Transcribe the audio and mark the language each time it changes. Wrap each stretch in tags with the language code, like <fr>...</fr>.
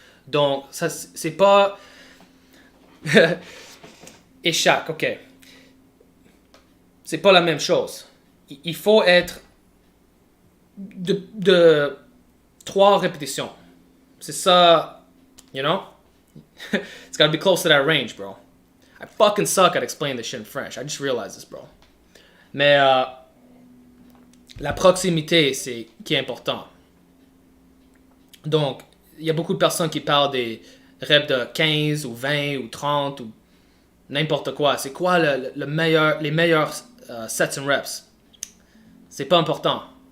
<fr>Donc, ça, c'est pas... Échec, ok. C'est pas la même chose. Il faut être de 3 répétitions. C'est ça,</fr> <en>It's gotta be close to that range, bro. I fucking suck at explaining this shit in French. I just realized this, bro.</en> <fr>Mais la proximité, c'est qui est important. Donc, il y a beaucoup de personnes qui parlent des reps de 15 ou 20 ou 30 ou n'importe quoi. C'est quoi les meilleurs</fr> <en>sets and reps?</en> <fr>C'est pas important.</fr>